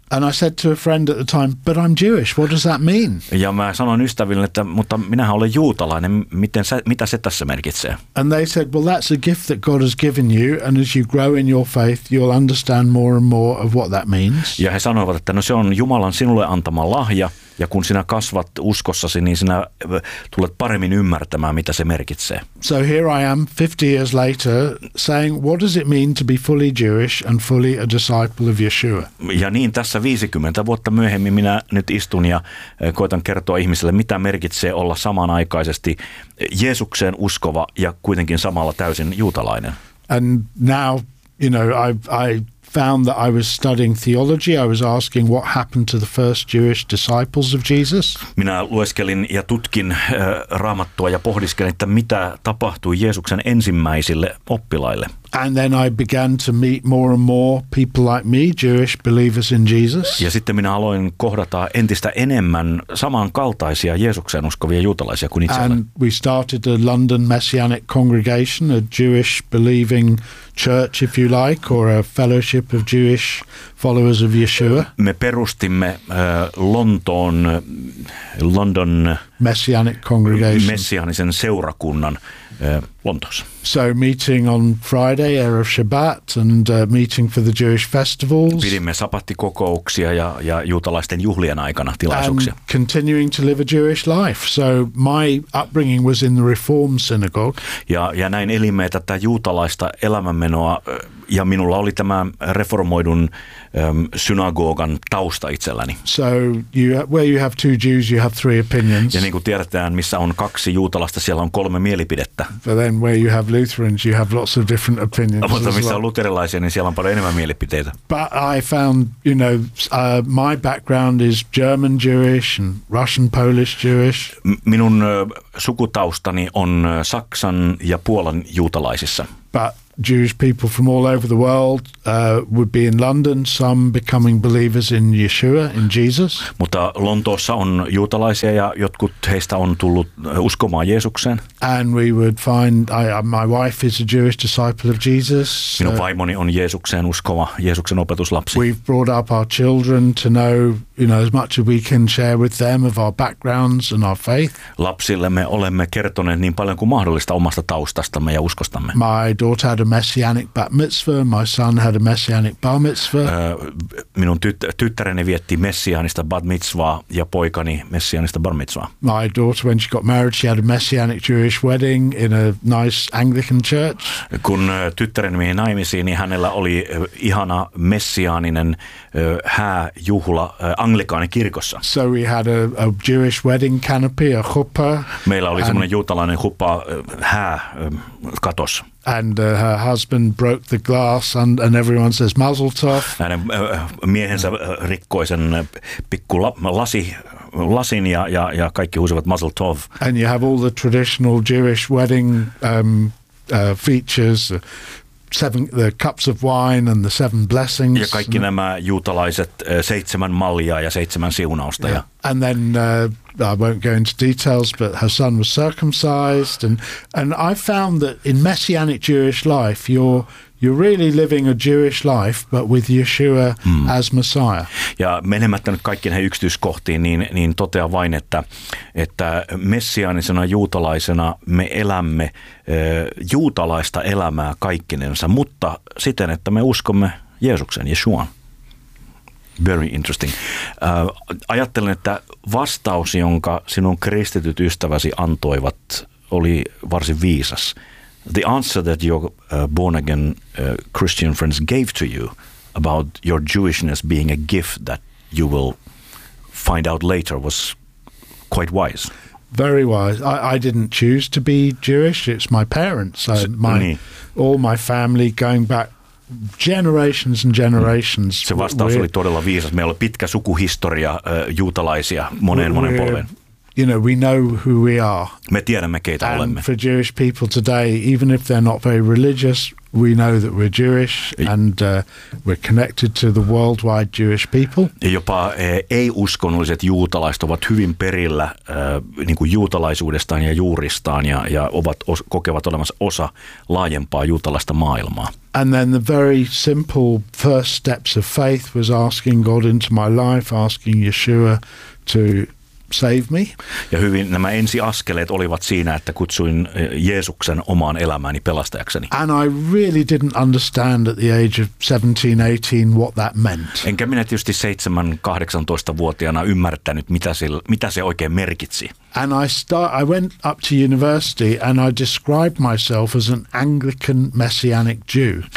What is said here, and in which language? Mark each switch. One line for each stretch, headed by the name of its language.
English: And I said to a friend at the time, but I'm Jewish, what does that mean?
Finnish: Ja mä sanoin ystäville, että mutta minähän olen juutalainen, mitä se tässä merkitsee?
English: And they said, well, that's a gift that God has given you, and as you grow in your faith, you'll understand more and more of what that means.
Finnish: Ja he sanoivat, että no se on Jumalan sinulle antama lahja, ja kun sinä kasvat uskossasi, niin sinä tulet paremmin ymmärtämään, mitä se merkitsee.
English: So here I am, 50 years later, saying, what does it mean to be fully Jewish and fully a disciple of Yeshua?
Finnish: Ja niin, tässä 50 vuotta myöhemmin minä nyt istun ja koitan kertoa ihmiselle, mitä merkitsee olla samanaikaisesti Jeesukseen uskova ja kuitenkin samalla täysin juutalainen.
English: And now, you know, I found that I was studying theology. I was asking what happened to the first Jewish disciples of Jesus.
Finnish: Minä lueskelin ja tutkin Raamattua ja pohdiskelin, että mitä tapahtui Jeesuksen ensimmäisille oppilaille.
English: And then I began to meet more and more people like me, Jewish believers in Jesus.
Finnish: Ja sitten minä aloin kohdata entistä enemmän samankaltaisia Jeesukseen uskovia juutalaisia kuin itse.
English: And we started a London Messianic congregation, a Jewish believing church if you like, or a fellowship of Jewish followers of Yeshua.
Finnish: Me perustimme London
English: Messianic congregation.
Finnish: Messianisen seurakunnan Lontoossa.
English: So meeting on Friday, Erev Shabbat, and meeting for the Jewish festivals.
Finnish: Pidimme sabattikokouksia ja juutalaisten juhlien aikana tilaisuuksia.
English: And continuing to live a Jewish life. So my upbringing was in the Reform synagogue.
Finnish: Ja näin elimme tätä juutalaista elämänmenoa, ja minulla oli tämä reformoidun synagogan tausta itselläni.
English: So you, where you have two Jews, you have three opinions.
Finnish: Ja niin kuin tiedetään, missä on kaksi juutalaista, siellä on kolme mielipidettä.
English: But then where you have Lutherans, you have lots of different opinions.
Finnish: Mutta missä on luterilaisia, niin siellä on paljon enemmän mielipiteitä.
English: But I found, you know, my background is German Jewish and Russian Polish Jewish.
Finnish: Minun sukutaustani on Saksan ja Puolan juutalaisissa.
English: But Jewish people from all over the world would be in London, some becoming believers in Yeshua, in Jesus.
Finnish: Mutta Lontoossa on juutalaisia ja jotkut heistä on tullut uskomaan Jeesukseen.
English: And we would find, my wife is a Jewish disciple of Jesus.
Finnish: Minun vaimoni on Jeesukseen uskova, Jeesuksen opetuslapsi.
English: We've brought up our children to know you know, as much as we can share with them of our backgrounds and our faith.
Finnish: Lapsillemme olemme kertoneet niin paljon kuin mahdollista omasta taustastamme ja uskostamme.
English: My daughter had a messianic bat mitzvah, my son had a messianic bar mitzvah.
Finnish: Minun tyttäreni vietti messianista bat mitzvah ja poikani messianista bar mitzvah.
English: My daughter, when she got married, she had a messianic Jewish wedding in a nice Anglican church.
Finnish: Kun tyttäreni meni naimisiin, niin hänellä oli ihana messiaaninen hääjuhla anglikaani kirkossa.
English: So we had a Jewish wedding canopy, a chuppah.
Finnish: Meillä oli semmoinen juutalainen chuppah hää katos.
English: And her husband broke the glass and everyone says mazel tov.
Finnish: Hänen miehensä rikkoi sen pikku lasin ja kaikki huusivat mazel tov.
English: And you have all the traditional Jewish wedding features. Seven, the cups of wine and the seven blessings.
Finnish: Ja kaikki nämä juutalaiset seitsemän maljaa ja seitsemän siunausta. Yeah. Ja.
English: And then I won't go into details, but her son was circumcised, and I found that in messianic Jewish life, you're really living a Jewish life, but with Yeshua as Messiah.
Finnish: Ja menemättä nyt kaikkiin näihin yksityiskohtiin, niin totean vain, että messiaanisena juutalaisena me elämme juutalaista elämää kaikkinensa, mutta siten, että me uskomme Jeesuksen, Yeshuaan.
English: Very interesting.
Finnish: Ajattelen, että vastaus, jonka sinun kristityt ystäväsi antoivat, oli varsin viisas.
English: The answer that your born-again Christian friends gave to you about your Jewishness being a gift that you will find out later was quite wise. Very wise. I didn't choose to be Jewish. It's my parents. All my family going back generations and generations.
Finnish: Se vastaus oli todella viisas. Meillä on pitkä sukuhistoria juutalaisia monen polven.
English: You know, we know who we are.
Finnish: Me tiedämme, keitä
English: and
Finnish: olemme.
English: For Jewish people today, even if they're not very religious, we know that we're Jewish and we're connected to the worldwide Jewish people.
Finnish: Jopa ei-uskonnolliset juutalaiset ovat hyvin perillä niin kuin juutalaisuudestaan ja juuristaan ja ovat kokevat olemassa osa laajempaa juutalaista maailmaa.
English: And then the very simple first steps of faith was asking God into my life, asking Yeshua to save me.
Finnish: Ja hyvin nämä ensiaskeleet olivat siinä, että kutsuin Jeesuksen omaan elämääni pelastajakseni.
English: And I really didn't understand at the age of 17-18 what that meant.
Finnish: Enkä minä tietysti 17-18-vuotiaana ymmärtänyt, mitä se oikein merkitsi.
English: And I went up to university and I described myself as an Anglican messianic Jew.